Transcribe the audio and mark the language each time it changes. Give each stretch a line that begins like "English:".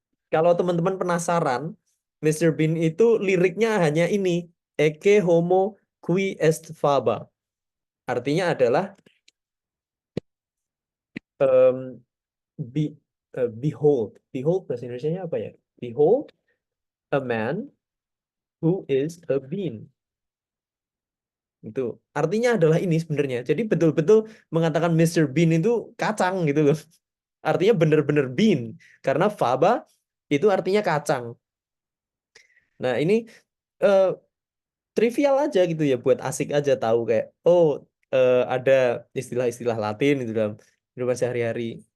Indonesian: Kalau teman-teman penasaran, Mr. Bean itu liriknya hanya ini,
Latin: Ecce homo qui est faba.
Indonesian: Artinya adalah em, behold. Behold bahasa Indonesianya apa ya?
English: Behold a man who is a bean.
Indonesian: Itu artinya adalah ini sebenarnya. Jadi betul-betul mengatakan Mr. Bean itu kacang gitu loh. Artinya benar-benar bean karena faba itu artinya kacang. Nah, ini eh, trivial aja gitu ya, buat asik aja tahu kayak oh ada istilah-istilah Latin itu dalam kehidupan sehari-hari.